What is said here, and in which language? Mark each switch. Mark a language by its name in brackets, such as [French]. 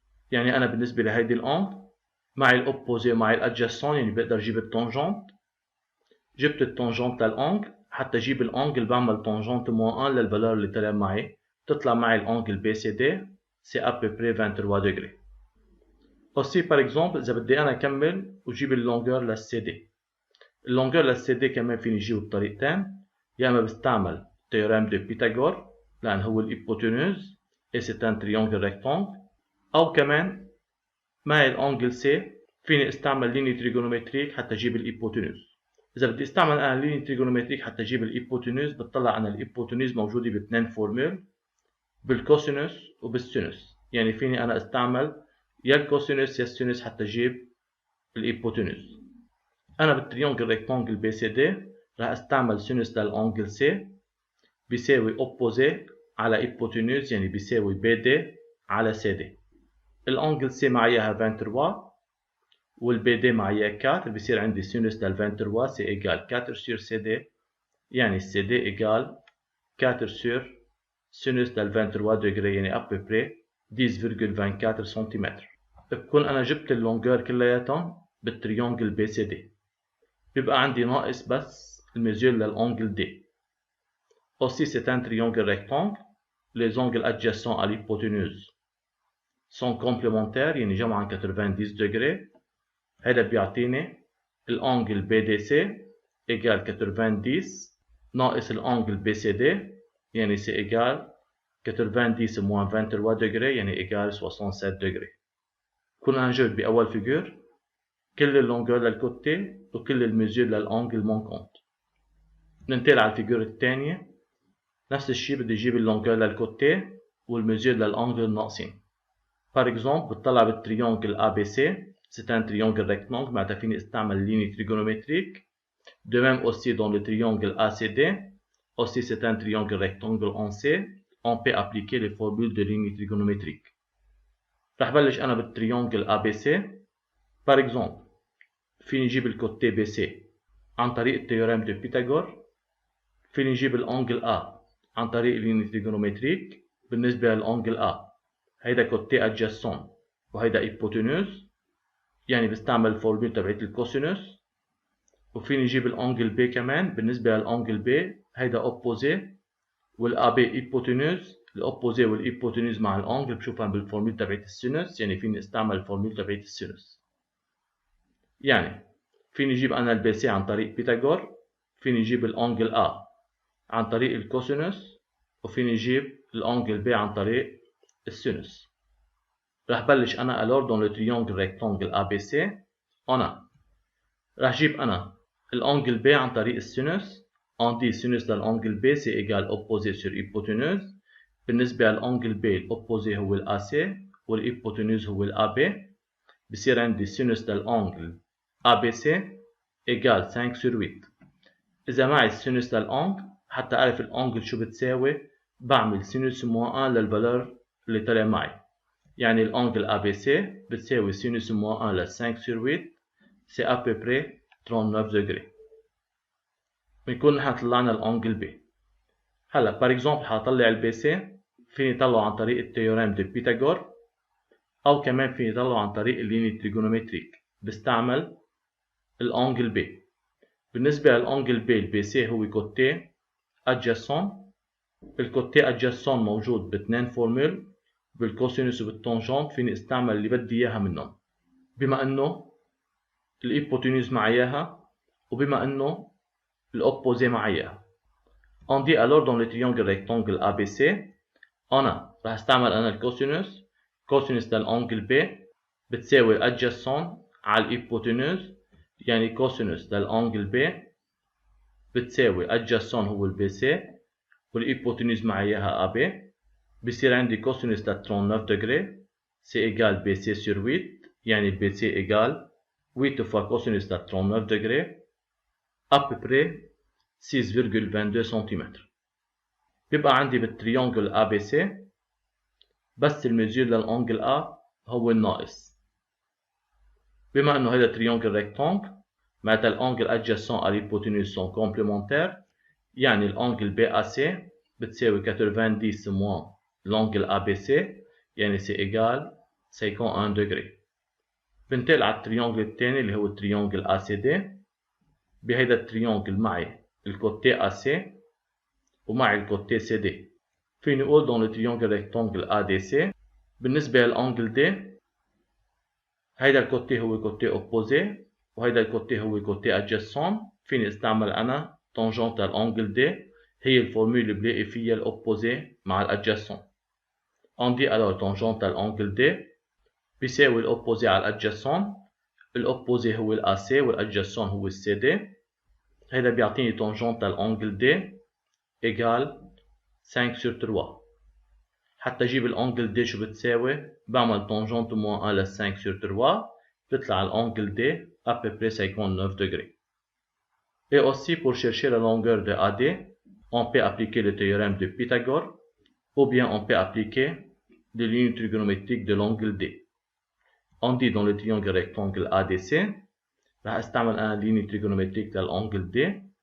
[Arabic] يعني أنا بالنسبة لهيدي الأنجل معي الأوبوزي ومعي الأدجاسون يعني بقدر أجيب التونجنت. جبت التونجنت للأنجل حتى أجيب الأنجل بعمل تونجنت moins 1 للفالور اللي طلع معي تطلع معي الأنجل BCD [French] c'est à peu près 23 degrés. Aussi par exemple [Arabic] إذا بدي أنا أكمل وجيب اللونجور للCD. اللونجور للCD كمان فيني أجيبه بطريقتين. يا اما بستعمل théorème de Pythagore لأن هو الhypoténuse [French] et c'est un triangle rectangle. [Arabic] أو كمان معي الأنجل C فيني استعمل ليني تريغونومتريك حتى أجيب الhypoténuse. إذا بدي استعمل أنا ليني تريغونومتريك حتى أجيب الhypoténuse بتطلع أن الhypoténuse موجودة باثنين فورمول بالكوسينوس وبالسينوس. يعني فيني أنا استعمل يا الكوسينوس يا السينوس حتى أجيب الhypoténuse. أنا بالتريانجل ريكتانجل BCD راح استعمل سينوس للأنجل C بيساوي أوبوزي على hypoténuse يعني بيساوي BD على CD. الأنجل C معاياها 23 والBD معايا 4 بيصير عندي سينوس لل 23 [French] c'est égal 4 sur CD [Arabic] يعني [French] CD égal 4 sur [Arabic] سينوس لل 23 degrés يعني [French] à peu près 10,24 [Arabic] سنتيمتر. بكون أنا جبت اللونجور كلياتهم بالتريانجل BCD. بيبقى عندي ناقص بس الميزور للأنجل D. [French] Aussi c'est un triangle rectangle. Les angles adjacents à l'hypoténuse sont complémentaires [Arabic] يعني جمعا [French] 90 degrés. [Arabic] هذا بيعطيني الأنجل BDC égale 90 ناقص الأنجل BCD يعني [French] c'est égal 90 moins 23 degrés [Arabic] يعني [French] égal 67 degrés. [Arabic] كنا نجد بأول فيجور كل اللونجور للكوتي وكل الميزور للأنجل مونكونت. ننتقل على الفيجور الثانية. نفس الشيء بدي اجيب اللونجور للكوتي والميزور للانجل الناقصين. [French] Par exemple [Arabic] بتطلع بالتريانجل ABC [French] c'est un triangle rectangle [Arabic] معناتها فيني استعمل ليني تريغونومتريك. [French] De même aussi dans le triangle ACD aussi c'est un triangle rectangle en C on peut appliquer les formules de ligne trigonométrique. [Arabic] رح بلش أنا بالتريانجل ABC. [French] Par exemple [Arabic] فيني أجيب الكوتي BC عن طريق التيوريم de Pythagore. فيني أجيب الأنجل A عن طريق الليني تريغونومتريك. بالنسبة للأنجل A هيدا كوتي أدجاسون وهيدا هيبوتينوز يعني بستعمل الفورمول تبعت الكوسينوس. وفيني أجيب الأنجل B كمان. بالنسبة للأنجل B هيدا أوبوزي والأB هيبوتينوز. الأوبوزي والهيبوتينوز مع الأنجل بشوفهم بالفورمول تبعت السينوس يعني فيني استعمل الفورمول تبعت السينوس. يعني فيني أجيب أنا البي سي عن طريق بيثاغور. فيني أجيب الأنجل A عن طريق الكوسينوس وفيني أجيب الأنجل B عن طريق السينوس. راح بلش أنا [French] alors dans le triangle rectangle ABC. [Arabic] أنا راح جيب أنا الأنجل B عن طريق السينوس. [French] on dit sinus للأنجل B c'est égal opposé sur hypoténuse. [Arabic] بالنسبة للأنجل B الأوبوزي هو الAC والhypoténuse هو الAB. بصير عندي sinus للأنجل ABC égal 5 sur 8. إذا معي السينوس للأنجل حتى أعرف الأنجل شو بتساوي بعمل سينوس moins 1 للفالور اللي طلع معي. يعني الأنجل ABC بتساوي سينوس moins 1 ل 5 sur 8 [French] c'est à peu près 39 degrés. [Arabic] بنكون نحن طلعنا الأنجل B. هلا par exemple حطلع البي سي. فيني طلعه عن طريق التيوريم دو بيثاغور أو كمان فيني طلعه عن طريق الليني تريغونومتريك. بستعمل الأنجل B. بالنسبة للأنجل B البي سي هو كوتي أدجاسون. الكوتي أدجاسون موجود باثنين فورمول بالكوسينوس وبالتونجنت. فيني استعمل اللي بدي إياها منهم بما إنه الهيبوتينوز معاياها وبما إنه الأوبوزي معاياها. [French] On dit alors dans le triangle rectangle ABC [Arabic] أنا راح استعمل أنا الكوسينوس. كوسينوس للأنجل B بتساوي أدجاسون على الهيبوتينوز يعني كوسينوس للأنجل B بتساوي أدجاسون هو البي سي والهيبوتينوز معاياها AB. بصير عندي كوسينوس ل 39 degrés [French] c'est égal BC sur 8 [Arabic] يعني [French] BC égal 8 fois cosinus [Arabic] ل 39 degrés [French] à peu près 6,22 cm. [Arabic] بيبقى عندي بالتريونجل ABC بس الميزور للأنجل A هو الناقص. بما إنه هذا تريونجل ريكتانجل معناتها الأنجل [French] adjacent à l'hypoténuse sont complémentaires، [Arabic] يعني الأنجل BAC بتساوي [French] 90 moins l'angle ABC، [Arabic] يعني [French] c'est égal 51 degrés. [Arabic] بنتقل على التريونجل الثاني اللي هو التريونجل ACD. بهيدا التريونجل معي الكوتي AC ومعي الكوتي CD. فيني أقول dans le triangle rectangle ADC بالنسبة للأنجل D هيدا الكوتي هو كوتي opposé وهيدا الكوتي هو كوتي adjacent. فيني استعمل أنا tangente للأنجل D، هي الفورمule اللي بلاقي فيها الأوبوزي مع الادجاسون. [French] On dit alors tangente à l'angle D [Arabic] بيساوي الأوبوزي على الادجاسون. الأوبوزي هو الAC والادجاسون هو الCD. هذا بيعطيني [French] tangente à l'angle D égale 5/3. [Arabic] حتى أجيب الأنجل D شو بتساوي بعمل tangente moins 1 ل 5/3 بتطلع الأنجل D [French] à peu près 59 degrés. Et aussi pour chercher la longueur de AD, on peut appliquer le théorème de Pythagore ou bien on peut appliquer les lignes trigonométriques de l'angle D. On dit dans le triangle rectangle ADC [Arabic] راح استعمل انا [French] ligne trigonométrique للانجل D.